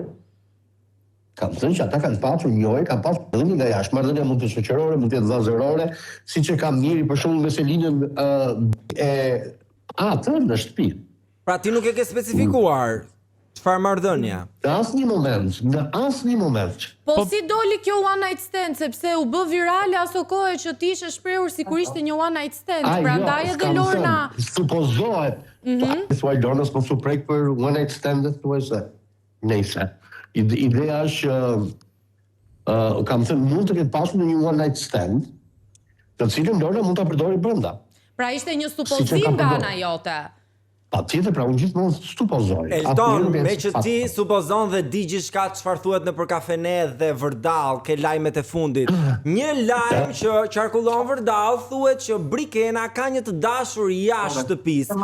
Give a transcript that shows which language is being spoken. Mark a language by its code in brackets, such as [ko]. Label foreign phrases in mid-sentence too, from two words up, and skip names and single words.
[sq] Kam thënë që ata kanë pasur njëri, kanë pasur edhe nga jashtë. Marrëdhënia mund të shoqërore, mund të jetë vllazërore, siç e kam njëri për shembull me Selinën atë në shtëpi. Pra ti nuk e ke specifikuar çfarë marrëdhënia? Në asnjë moment. Po si doli kjo [en] one night stand, [sq] sepse u bë virale aso kohë që ti ishe shprehur sikur ishte një [en] one night stand, [sq] prandaj edhe Lorna. Supozohet. Thuaj Lornës mos u prek për [en] one night stand- [sq] et thuaj se. Nëse. Ideja është kam thënë mund të ketë pasur një [en] one night stand, [sq] të cilën Lorna mund ta përdori brenda. Pra ishte një supozim nga ana jote. Patjetër, pra unë gjithmonë supozoj. Elton, me që ti supozon dhe di gjithçka çfarë thuhet nëpër kafene dhe vërdall, ke lajmet e fundit. Një lajm që qarkullon vërdall thuhet që Brikena ka një të dashur jashtë shtëpisë.